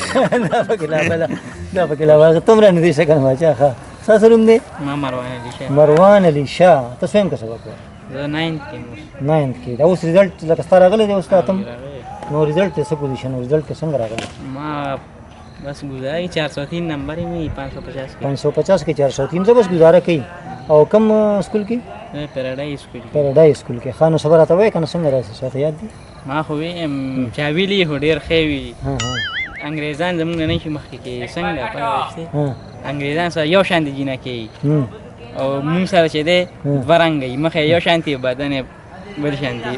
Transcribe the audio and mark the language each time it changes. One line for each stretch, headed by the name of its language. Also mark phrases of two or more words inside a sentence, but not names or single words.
Pashto: دا پکې لا بله تمره نه دی ښه که نه باچا. ښه. ستا څه نوم دی؟ ما مروان علي شاه. مروان علي شاه. ته څویم که سبق وایې؟ زه 9th کې یم. 9th کې. دا اوس رزلټ لکه ستا راغلی دی اوس ته اتم نو رزلټ څه پوزیشن و رزلټ کې څنګه راغلی؟
Urdu: ما بس گزارا 403 نمبر ہے میں 550 کے 550 کے 403 سے بس گزارا کی.
Pashto: او کم اسکول کی؟ پیراډایز اسکول. پیراډایز اسکول کې. خانو صبر راته وایې که نه څنګه راسې څه یاد دي؟ ما خو ویم چا ویلي خو ډېر ښه وي. انګریزان زموږ نه نشي مخکې کوي څنګه پوه شوې؟ انګریزان سره یو شان دي جینکې او موږ سره چې دی دوه رنګه وي، مخ یې یو شان دي بدن یې بل شان دي.